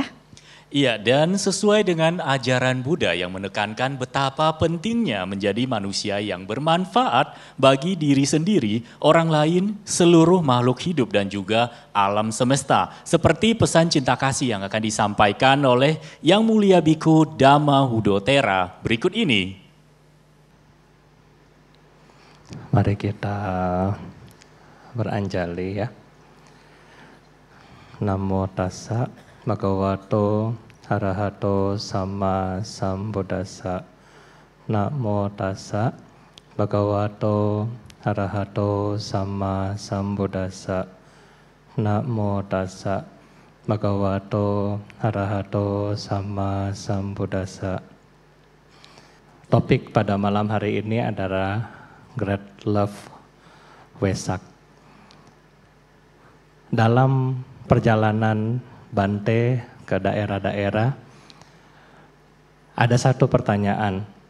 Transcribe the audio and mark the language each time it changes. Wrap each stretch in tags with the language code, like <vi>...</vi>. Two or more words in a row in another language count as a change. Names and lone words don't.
<id>Iya, dan sesuai dengan ajaran Buddha yang menekankan betapa pentingnya menjadi manusia yang bermanfaat bagi diri sendiri, orang lain, seluruh makhluk hidup dan juga alam semesta. Seperti pesan cinta kasih yang akan disampaikan oleh Yang Mulia Biku Dhamma Hudotera berikut ini. Mari kita beranjali ya.</id> <pi>Namo tassa bhagavato arahato sama sambuddhassa. Namo tassa bhagavato arahato sama sambuddhassa. Namo tassa bhagavato arahato sama sambuddhassa.</pi> <id>Topik pada malam hari ini adalah Great Love Wesak. Dalam perjalanan Bante ke daerah-daerah, ada satu pertanyaan</id>